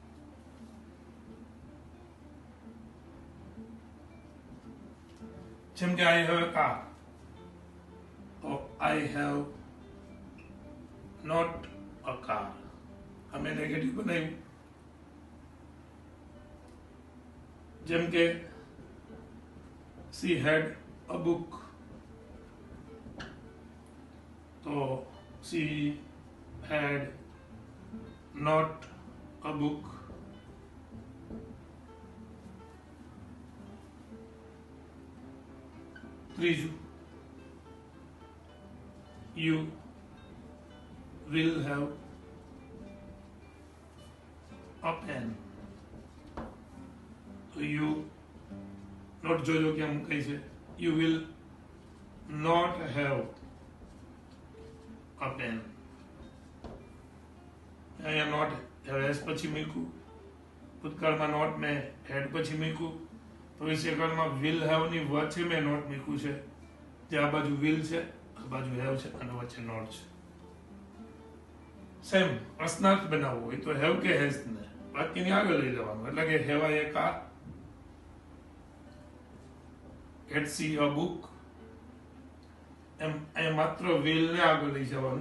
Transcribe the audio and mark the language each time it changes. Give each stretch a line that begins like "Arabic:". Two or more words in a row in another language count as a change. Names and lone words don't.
Gujarati: જેમ કે
English: I have a car તો I have not a car.
Gujarati: અમે નેગેટિવ બનાવ્યું. જેમ કે
English: she had a book તો she had not a book. ત્રીજું, you will have a pen.
Gujarati: તો
English: you not
Gujarati: જોજો કેમ કહે છે.
English: you will not have a pen.
Gujarati: અહીંયા
English: not has
Gujarati: પછી મૂક્યું, ભૂતકાળમાં નોટ મેં હેડ પછી મૂક્યું, ભવિષ્યકાળમાં
English: will have
Gujarati: ની વચ્ચે મેં નોટ મૂક્યું છે, જે આ બાજુ વિલ છે, આ બાજુ હેવ છે અને વચ્ચે નોટ છે. સેમ પ્રશ્નાર્થ બનાવવો હોય તો હેવ કે હેઝ ને વાક્યની આગળ લઈ જવાનું, એટલે કે
English: have I a car, cat see a book,
Gujarati: એમ અહીંયા માત્ર વિલ ને આગળ લઈ જવાનું.